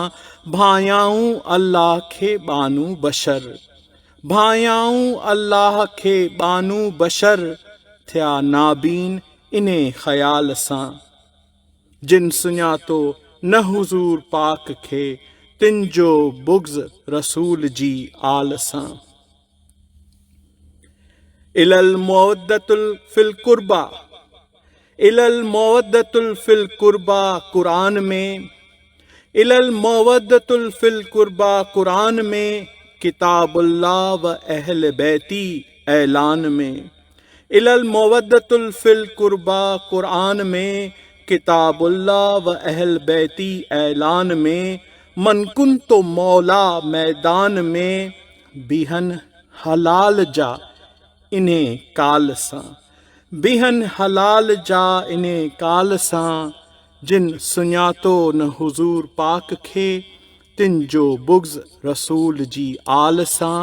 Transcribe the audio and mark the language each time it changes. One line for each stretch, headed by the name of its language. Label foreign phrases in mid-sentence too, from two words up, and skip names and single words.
Sindhi: भायाऊं अल्लाह खे बानू बशर, भायाऊं अल्लाह खे बानू बशर। थिया नाबीन इन्हे ख़याल सां। जिन सुञातो न हुजूर पाक खे, तिन जो बुग़्ज़ रसूल जी आल सां।
Arabic: إلا المودة في القربى, إلا المودة في القربى
Sindhi: क़ुरान में।
Arabic: إلا المودة في القربى
Sindhi: क़ुरान में।
Arabic: كتاب الله وأهل بيتي
Sindhi: ऐलान में।
Arabic: إلا المودة في القربى
Sindhi: क़ुरान में।
Arabic: كتاب الله وأهل بيتي
Sindhi: ऐलान में।
Arabic: من كنت مولاه
Sindhi: मैदान में, बिहन हलाल जा इन्हें काल सां, बिहन हलाल जा इन्हें काल सां। जिन सुञातो न हुजूर पाक खे, तिन जो बुग़्ज़ रसूल जी आल सां।